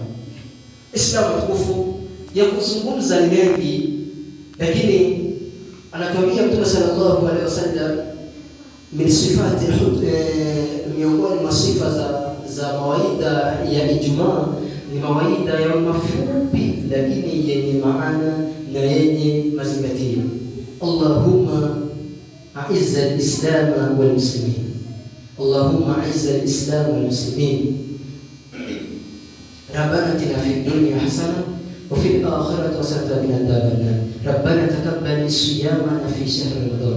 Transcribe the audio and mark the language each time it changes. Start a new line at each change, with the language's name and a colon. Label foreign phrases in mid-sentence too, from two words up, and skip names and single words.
Swahili: Islamu tukufu ya kuzungumza ni mengi, lakini anatuambia Mtume
Arabic: صلى الله عليه وسلم من صفات
Swahili: miongoni mwa sifa za mawaidha ya Ijumaa ni mawaidha ya mafupi lakini yenye maana na yenye mazingatio.
Arabic: اللهم أعز الإسلام والمسلمين. اللهم أعز الإسلام والمسلمين. ربنا آتنا في الدنيا حسنة وفي الآخرة حسنة وقنا عذاب النار. ربنا تقبل صيامنا في شهر رمضان.